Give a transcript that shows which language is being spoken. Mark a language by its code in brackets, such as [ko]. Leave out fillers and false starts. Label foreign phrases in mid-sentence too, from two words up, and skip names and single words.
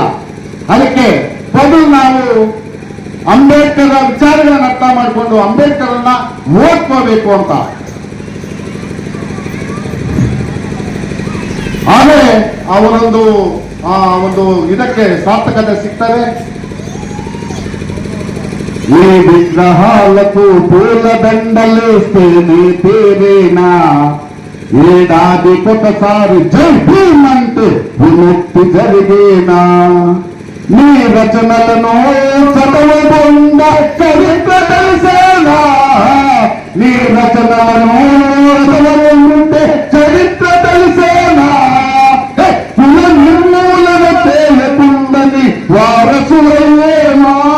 [kn] ಅದಕ್ಕೆ ಮೊದಲು ನಾವು ಅಂಬೇಡ್ಕರ್ ವಿಚಾರಗಳನ್ನು ಅರ್ಥ ಮಾಡಿಕೊಂಡು ಅಂಬೇಡ್ಕರ್ ಅನ್ನ ಓದ್ಕೋಬೇಕು ಅಂತ. ಆದರೆ ಅವರೊಂದು ಒಂದು ಇದಕ್ಕೆ ಸಾರ್ಥಕತೆ ಸಿಗ್ತದೆ. [te] ఈ విగ్రహాలకు పూల దండలేస్తేనే పేరేనా, ఏడాదికొకసారి జై భీమ్ అంటే విముక్తి జరిగేనా, నీ రచనలను చదవకుండా చరిత్ర తెలిసేనా, నీ రచనలను చదవకుంటే చరిత్ర తెలిసేనా, కుల నిర్మూలన చేయకుందని వారసులయ్యేనా.